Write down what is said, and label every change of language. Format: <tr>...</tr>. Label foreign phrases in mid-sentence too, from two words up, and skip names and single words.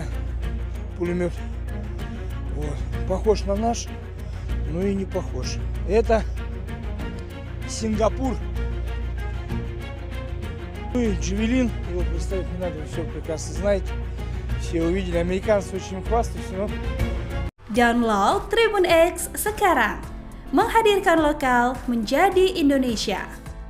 <ru>Пулемет. Вот. Похож на наш, но и не похож. Это Сингапур. Ну и Джавелин. Его представить не надо, вы все прекрасно знаете. Все увидели. Американцы очень хвастаются, но...</ru> <id>Download Tribun X sekarang. Menghadirkan lokal menjadi Indonesia.</id>